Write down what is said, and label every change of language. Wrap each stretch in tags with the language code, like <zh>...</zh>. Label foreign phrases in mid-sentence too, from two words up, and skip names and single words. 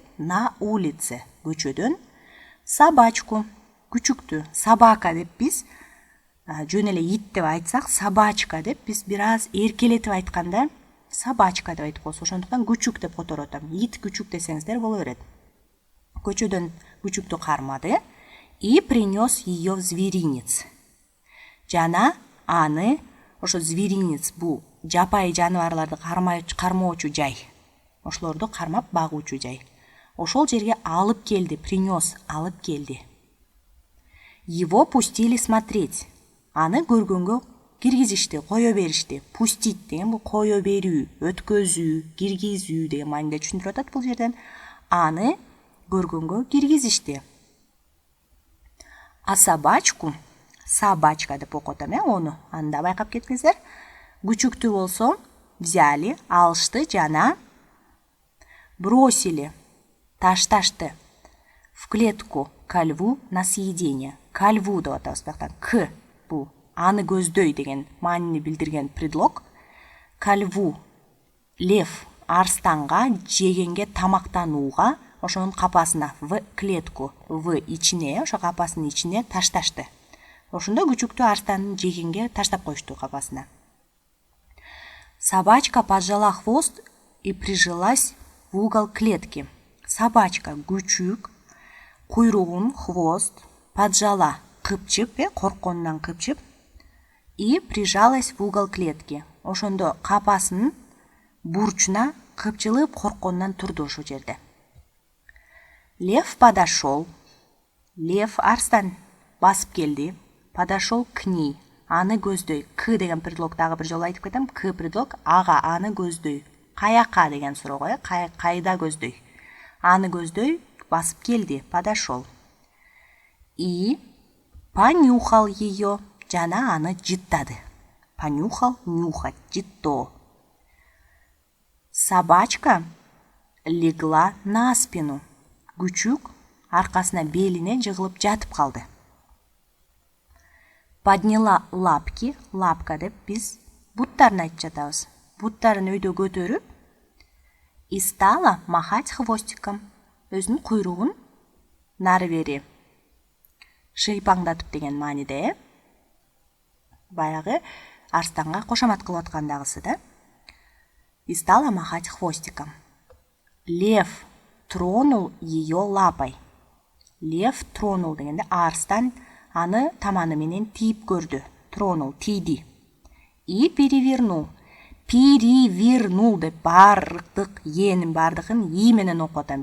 <ru>На улице</ru> <ky>көчөдөн. Собачку күчүктү. Собака деп биз жөн эле ит деп айтсак, собачка деп биз бир аз эркелетип айтканда собачка деп айтып коебуз. Ошондуктан күчүк деп которуп атам. Ит күчүк десеңиздер боло берет. Көчөдөн күчүктү кармады</ky> <ru>и принес ее в зверинец.</ru> <ky>Жана аны, ошо зверинец бул жапайы жаныбарларды кармоочу жай. Ошолорду кармап багуучу жай. Ошол жерге алып келди, принес, алып келди.</ky> <ru>Его пустили смотреть.</ru> <ky>Аны көргөнгө киргизишти, кое беришти. Пустить деген бул кое берүү, өткөзүү, киргизүү деген мааниде түшүндүрүп атат бул жерден. Аны көргөнгө киргизишти.</ky> <ru>А собачку,</ru> <ky>собачка деп окуп атам, ону анда байкап кетиңиздер. Күчүктү болсо взяли, алышты жана бросили, ташташты</ky> <ru>в клетку ко льву на съедение. Ко льву</ru> <ky>деп атабыз бияктан. К бул аны көздөй деген маанини билдирген предлог.</ky> <ru>Ко льву лев</ru> <ky>арстанга жегенге тамактанууга ошонун капасына</ky> <ru>в клетку</ru> <ky>в ичине, ошо капасынын ичине ташташты. Ошондо күчүктү арстандын жегенге таштап коюшту капасына.</ky> <ru>Собачка поджала хвост и прижилась в угол клетки.</ru> <ky>Собачка күчүк куйругун, хвост, поджала кыпчып, коркконунан кыпчып,</ky> <ru>и прижалась в угол клетки.</ru> <ky>Ошондо капасынын бурчуна кыпчылып коркконунан турду ошол жерде.</ky> <ru>Лев подошел.</ru> <ky>Лев арстан басып келди.</ky> <ru>Подошел к ней.</ru> <ky>Аны көздөй. К деген предлог дагы бир жолу айтып кетем. К предлог ага, аны көздөй. Каяка деген суроого, кайда көздөй. Аны көздөй басып келди.</ky> <ru>Подошел. И понюхал ее.</ru> <ky>Жана аны жыттады.</ky> <ru>Понюхал, нюхать,</ru> <ky>жытто.</ky> <ru>Собачка легла на спину.</ru> <ky>Күчүк аркасына белине жыгылып жатып калды.</ky> <ru>Подняла лапки,</ru> <ky>лапка деп биз буттарын айтып жатабыз. Буттарын өйдө көтөрүп,</ky> <ru>и стала махать хвостиком.</ru> <ky>Өзүнүн куйругун нары бери шыйпаңдатып деген мааниде, баягы арстанга кошомат кылып аткандагысы да.</ky> <ru>И стала махать хвостиком. Лев тронул ее лапой. Лев тронул</ru> <ky>дегенде арстан аны таманы менен тийип көрдү. Тронул, тийди.</ky> <ru>И перевернул.</ru> <ky>Перевернул деп бардык энин бардыгын и менен окуп атам.</ky>